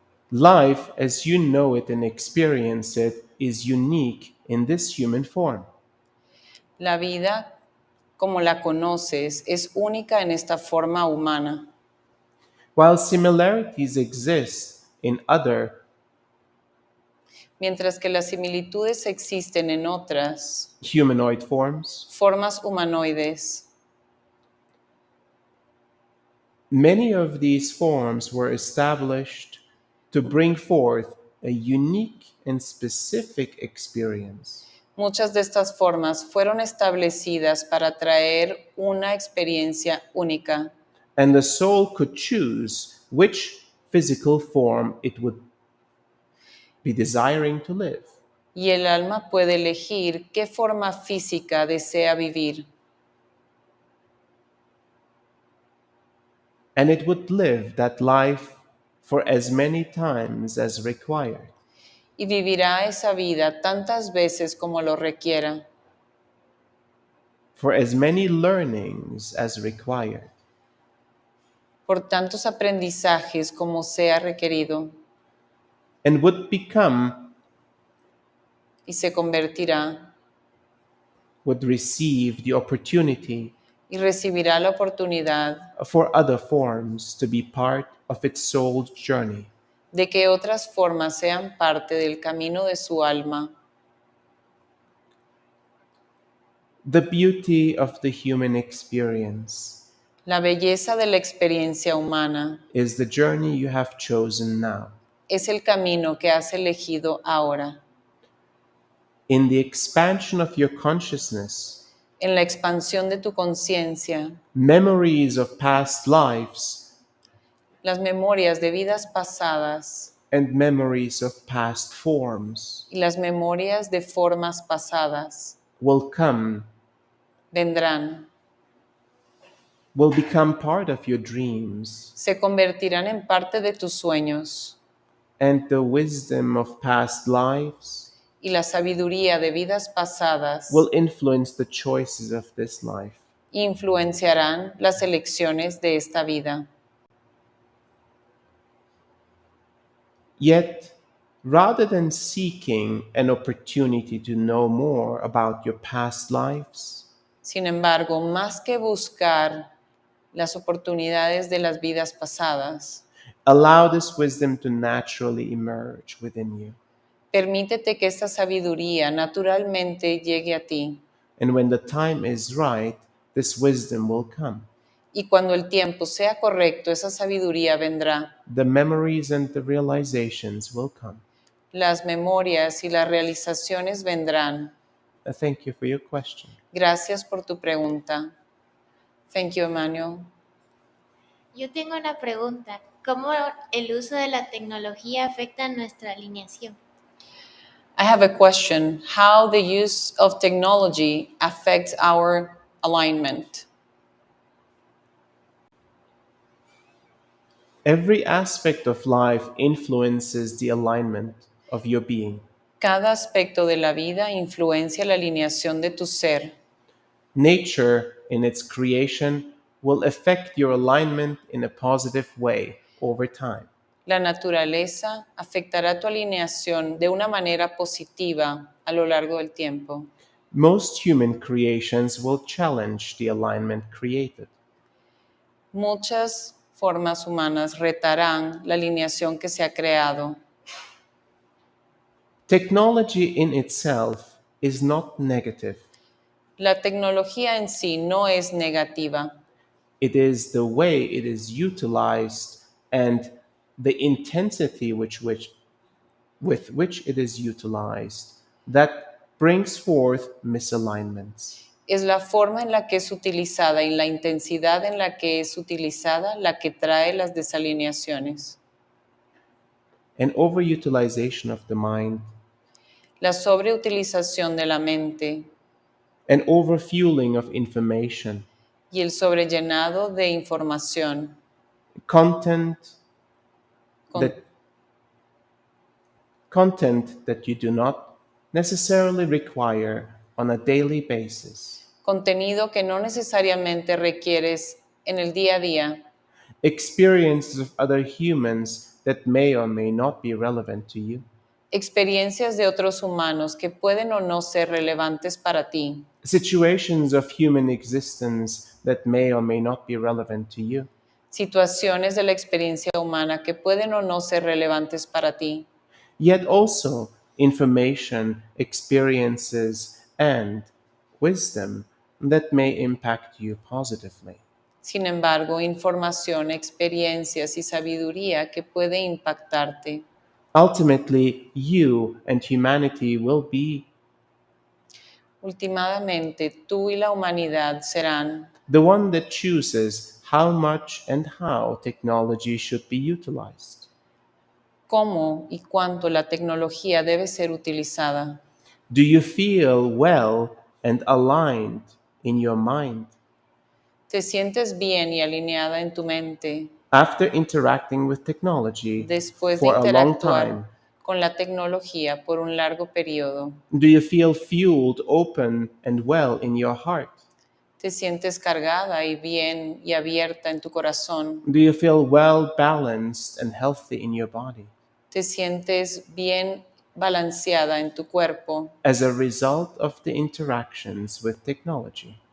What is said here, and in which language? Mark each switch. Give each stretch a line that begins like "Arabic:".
English: Life, as you know it and experience it, is unique in this human form.
Spanish: La vida, como la conoces, es única en esta forma humana.
English: While similarities exist in other
Spanish: Mientras que las similitudes existen en otras
English: humanoid forms,
Spanish: formas humanoides,
English: many of these forms were established to bring forth a unique and specific experience.
Spanish: muchas de estas formas fueron establecidas para traer una experiencia única.
English: And the soul could choose which physical form it would be desiring to live.
Spanish: Y el alma puede elegir qué forma física desea vivir.
English: And it would live that life for as many times as required.
Spanish: Y vivirá esa vida tantas veces como lo requiera,
English: For as many learnings as required.
Spanish: por tantos aprendizajes como sea requerido,
English: And would become,
Spanish: y se convertirá
English: would receive the opportunity
Spanish: y recibirá la oportunidad
English: for other forms to be part of its soul's journey.
Spanish: de que otras formas sean parte del camino de su alma.
English: The beauty of the human experience
Spanish: La belleza de la experiencia humana
English: is the journey you have chosen now.
Spanish: es el camino que has elegido ahora.
English: In the expansion of your consciousness,
Spanish: En la expansión de tu conciencia,
English: memories of past lives
Spanish: las memorias de vidas pasadas
English: and memories of past forms
Spanish: y las memorias de formas pasadas
English: will come,
Spanish: vendrán,
English: will become part of your dreams,
Spanish: se convertirán en parte de tus sueños,
English: and the wisdom of past lives
Spanish: y la sabiduría de vidas pasadas
English: will influence the choices of this life.
Spanish: influenciarán las elecciones de esta vida.
English: Yet, rather than seeking an opportunity to know more about your past lives,
Spanish: Sin embargo, más que buscar las oportunidades de las vidas pasadas,
English: allow this wisdom to naturally emerge within you.
Spanish: permítete que esta sabiduría naturalmente llegue a ti.
English: And when the time is right, this wisdom will come.
Spanish: Y cuando el tiempo sea correcto, esa sabiduría vendrá.
English: The memories and the realizations will come.
Spanish: Las memorias y las realizaciones vendrán.
English: Thank you for your question.
Spanish: Gracias por tu pregunta.
English: Thank you, Emmanuel.
Spanish: Yo tengo una pregunta. ¿Cómo el uso de la tecnología afecta nuestra alineación?
English: I have a question. How the use of technology affects our alignment? Every aspect of life influences the alignment of your being.
Spanish: Cada aspecto de la vida influencia la alineación de tu ser.
English: Nature, in its creation, will affect your alignment in a positive way over time.
Spanish: La naturaleza afectará tu alineación de una manera positiva a lo largo del tiempo.
English: Most human creations will challenge the alignment created.
Spanish: Muchas formas humanas retarán la alineación que se ha creado.
English: Technology in itself is not negative.
Spanish: La tecnología en sí no es negativa,
English: It is the way it is utilized and the intensity with which it is utilized that brings forth misalignments.
Spanish: es la forma en la que es utilizada y la intensidad en la que es utilizada la que trae las desalineaciones.
English: An overutilization of the mind,
Spanish: La sobreutilización de la mente
English: an overfueling of information,
Spanish: y el sobrellenado de información,
English: content
Spanish: con-
English: that content that you do not necessarily require on a daily basis,
Spanish: contenido que no necesariamente requieres en el día a día,
English: experiences of other humans that may or may not be relevant to you,
Spanish: experiencias de otros humanos que pueden o no ser relevantes para ti,
English: situations of human existence that may or may not be relevant to you,
Spanish: situaciones de la experiencia humana que pueden o no ser relevantes para ti,
English: yet also information, experiences, and wisdom that may impact you positively.
Spanish: sin embargo, información, experiencias y sabiduría que puede impactarte.
English: Ultimately, you and humanity will be
Spanish: Últimamente, tú y la humanidad serán
English: the one that chooses how much and how technology should be utilized.
Spanish: cómo y cuánto la tecnología debe ser utilizada.
English: Do you feel well and aligned in your mind
Spanish: ¿Te sientes bien y alineada en tu mente
English: after interacting with technology
Spanish: después de
English: for a long
Spanish: interactuar
English: time?
Spanish: con la tecnología por un largo periodo?
English: Do you feel fueled, open, and well in your heart?
Spanish: ¿Te sientes cargada y bien y abierta en tu corazón?
English: Do you feel well balanced and healthy in your body
Spanish: ¿Te sientes bien balanceada en tu cuerpo
English: as a result of the interactions with technology?